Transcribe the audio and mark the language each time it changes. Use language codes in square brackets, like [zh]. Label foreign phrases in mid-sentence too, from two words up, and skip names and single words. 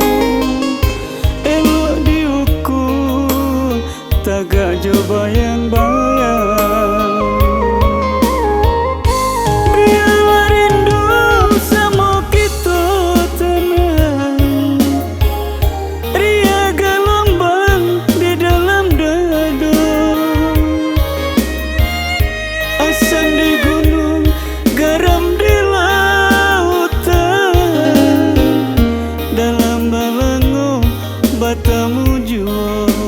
[min] elok diukur tagah jo bayang-bayang. [id] Biar rindu sama kita tenang, ria gelombang di dalam dada. Asam di gunung, garam di lautan, dalam [min] balango batamu jua.